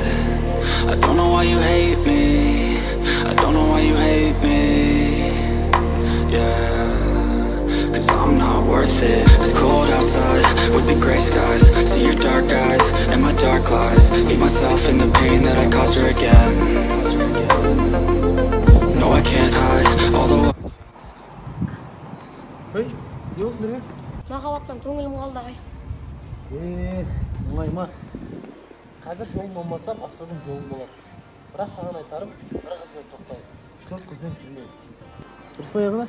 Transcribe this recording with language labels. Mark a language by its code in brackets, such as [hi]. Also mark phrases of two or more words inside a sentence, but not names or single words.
[en] I don't know why you hate me, I don't know why you hate me, yeah, cause I'm not worth it. It's cold outside with the gray skies, see your dark eyes and my dark lies, hate myself in the pain that I caused her again. No, I can't hide all the [kk] Ой, не болды Нұрбек? Махаббаттан көңілім қалды ағай. Олай ма? Қазір жолым болмасам, асырдың жолым болады. Бірақ саған айтарым, бір қызбен тоқтайын. 3-4 қызбен жүрмейін. Дұрыс па аяғына?